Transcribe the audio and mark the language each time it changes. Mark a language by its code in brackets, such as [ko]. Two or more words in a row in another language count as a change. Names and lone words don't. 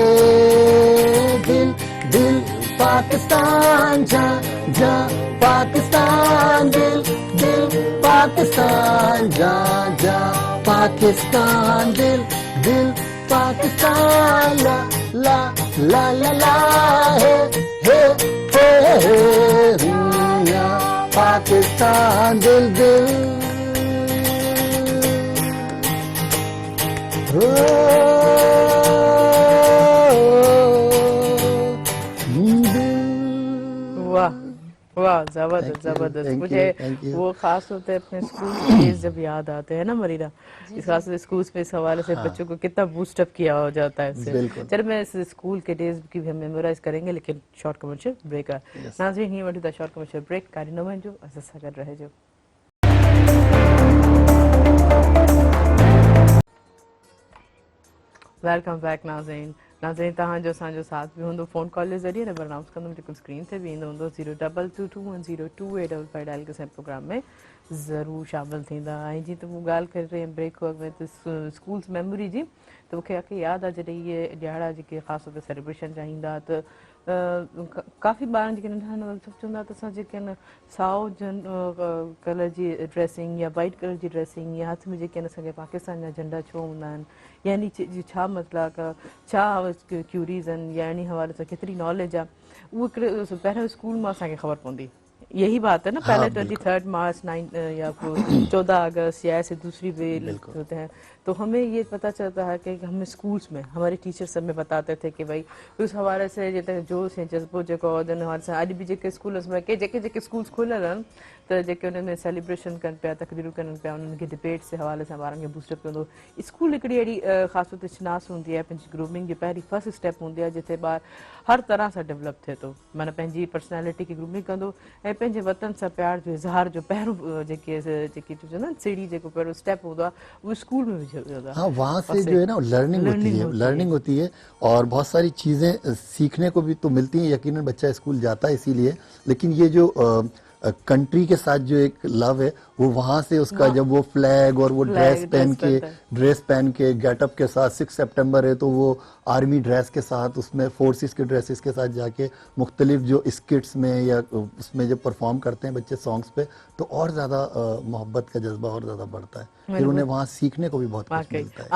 [ur] دل دل پاکستان جاں جاں پاکستان، دل دل پاکستان جاں جاں پاکستان، دل دل پاکستان، لا لا لا لا لا ہے ہے ہے یا پاکستان، دل دل واہ واہ، زبردست [en] Thank you, [ur] जबरदस्त। [en] thank you, [ur] मुझे [en] thank you. [ur] وہ خاص ہوتے ہیں اپنے اسکول کے ڈیز جب یاد آتے ہیں نا مرینا، اس خاص سے اسکول میں اس حوالے سے بچوں کو کتنا [en] boost up [ur] کیا ہو جاتا ہے اس سے. बिल्कुल। چل میں اس اسکول کے ڈیز کی بھی ہم میمورائز کریں گے، لیکن [en] short commercial break [ur] ہے. [sd] नाज़रीन, ही वटू द [en] short commercial break [sd] कारिनो जो असा कर रहे जो [en] welcome back [sd] नाज़रीन। नाज़रीन तव्हांजो असांजो साथ भी हूंदो [en] phone call [sd] जे ज़रिए, नंबर अनाउंस कंदुमि जेको स्क्रीन ते बि ईंदो हूंदो 0222102855 प्रोग्राम में ज़रूरु शामिल थींदा। ऐं जीअं त मूं ॻाल्हि करे रही हुयमि ब्रेक वक़्त में त स्कूल्स मेमोरी जी, त मूंखे यादि आहे जॾहिं इहे ॾियारा जेके ख़ासि तौर ते सेलिब्रेशन जा ईंदा त काफ़ी ॿारनि जेके नंढा नंढा सभु चवंदा त असां जेके आहिनि साओ कलर जी ड्रेसिंग या [en] white color [sd] जी ड्रेसिंग या हथ में जेके आहिनि असांखे पाकिस्तान जा झंडा छो हूंदा आहिनि, यानी छा मतिलबु छा क्यूरीज़ आहिनि, या इन हवाले सां केतिरी नॉलेज आहे, उहो हिकिड़े पहिरियों स्कूल मां असांखे ख़बर पवंदी। [ur] یہی بات ہے نا, हाँ, पहले बिल्कुल। 23 مارچ یا 14 اگست یا ایسے دوسری وے बिल्कुल। ہوتے ہیں، تو ہمیں یہ پتا چلتا ہے کہ ہمیں اسکولز میں ہمارے ٹیچرز ہمیں بتاتے تھے کہ بھائی اس حوالے سے [sd] जेके जोश ऐं जज़्बो जेको आहे उन हवाले सां अॼु बि जेके स्कूल्स में के जेके जेके स्कूल्स खुलियल आहिनि त जेके उन्हनि में सेलिब्रेशन कनि पिया, तकरीरूं कनि पिया, उन्हनि खे डिबेट्स जे हवाले सां ॿारनि खे बूस्टअप कंदो। स्कूल हिकिड़ी अहिड़ी ख़ासि तौर ते शिनास हूंदी आहे, पंहिंजी ग्रूमिंग जी पहिरीं [en] first step [sd] हूंदी आहे, जिथे ॿार हर तरह सां डेवलप थिए थो, माना पंहिंजी पर्सनैलिटी खे ग्रूमिंग कंदो ऐं पंहिंजे वतन सां प्यार जो इज़हार जो पहिरों जेके चवंदा आहिनि सीढ़ी जेको पहिरों स्टेप हूंदो आहे उहो स्कूल में विझियो वेंदो आहे। [ur] ہاں، وہاں سے جو ہے نا لرننگ ہوتی ہے اور بہت ساری چیزیں سیکھنے کو بھی تو ملتی ہیں. یقیناً بچہ اسکول جاتا ہے اسی لیے، لیکن یہ جو کنٹری کے ساتھ جو ایک لو ہے وہ وہاں سے اس کا جب وہ فلیگ اور وہ ڈریس پہن کے گیٹ اپ کے ساتھ 6 ستمبر ہے تو وہ [en] army dress [ur] کے ساتھ اس میں فورسز کے ڈریسز کے ساتھ جا کے مختلف جو اسکٹس میں یا اس میں جب پرفارم کرتے ہیں بچے سانگز پہ، تو اور زیادہ محبت کا جذبہ اور زیادہ بڑھتا ہے، پھر انہیں وہاں سیکھنے کو بھی بہت کچھ ملتا ہے.